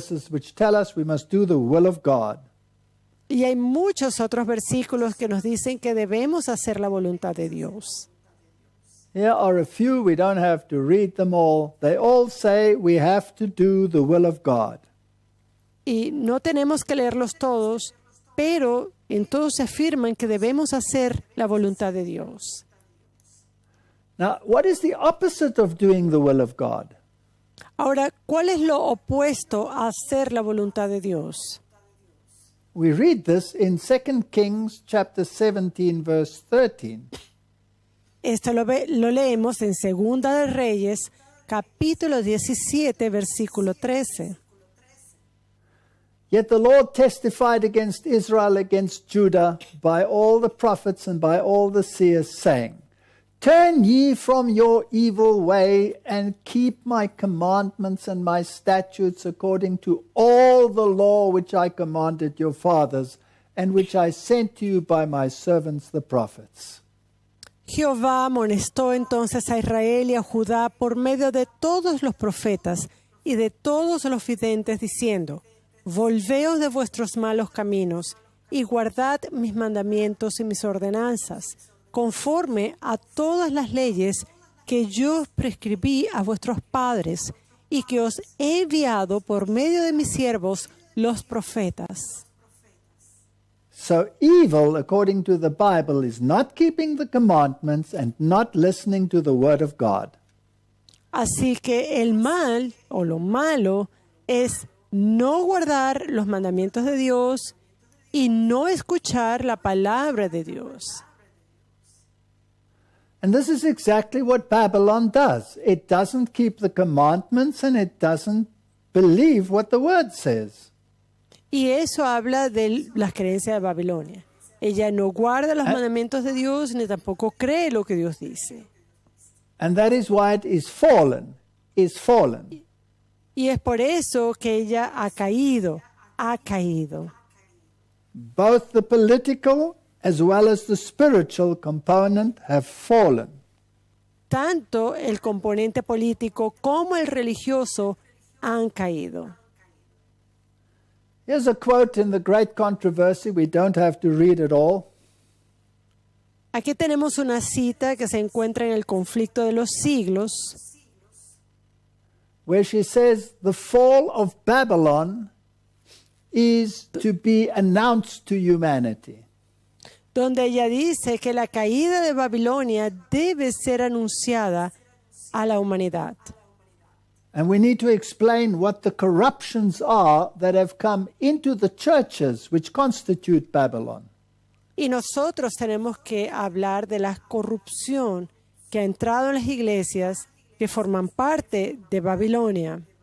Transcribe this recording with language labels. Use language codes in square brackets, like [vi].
[en] which tell us, we must do the will of God. [es] Y hay muchos otros versículos que nos dicen que debemos hacer la voluntad de Dios. [en] Here are a few, we don't have to read them all. They all say we have to do the will of God. [es] Y no tenemos que leerlos todos, pero en todos se afirman que debemos hacer la voluntad de Dios. [en] Now, what is the opposite of doing the will of God? [es] Ahora, ¿cuál es lo opuesto a hacer la voluntad de Dios? [en] We read this in 2 Kings chapter 17 verse 13. [es] Esto lo leemos en Segunda de Reyes, capítulo 17, versículo 13. [en] Yet the Lord testified against Israel, against Judah, by all the prophets and by all the seers, saying, Turn ye from your evil way, and keep my commandments and my statutes according to all the law which I commanded your fathers, and which I sent to you by my servants the prophets. [es] Jehová amonestó entonces a Israel y a Judá por medio de todos los profetas y de todos los videntes, diciendo, Volveos de vuestros malos caminos y guardad mis mandamientos y mis ordenanzas, conforme a todas las leyes que yo prescribí a vuestros padres y que os he enviado por medio de mis siervos, los profetas. [en] So evil, according to the Bible, is not keeping the commandments and not listening to the word of God. [es] Así que el mal o lo malo es no guardar los mandamientos de Dios y no escuchar la palabra de Dios. [en] And this is exactly what Babylon does. It doesn't keep the commandments and it doesn't believe what the word says. [es] Y eso habla de las creencias de Babilonia. Ella no guarda los mandamientos de Dios ni tampoco cree lo que Dios dice. [en] And that is why it is fallen, is fallen. [es] Y es por eso que ella ha caído, ha caído. [en] Both the political as well as the spiritual component have fallen. [es] Tanto el componente político como el religioso han caído. [en] Here's a quote in the Great Controversy. We don't have to read it all. [es] Aquí tenemos una cita que se encuentra en el conflicto de los siglos, [en] where she says the fall of Babylon is to be announced to humanity. [es] donde ella dice que la caída de Babilonia debe ser anunciada a la humanidad. [en] And we need to explain what the corruptions are that have come into the churches which constitute Babylon. [es] Y nosotros tenemos que hablar de la corrupción que ha entrado en las iglesias que forman parte de Babilonia.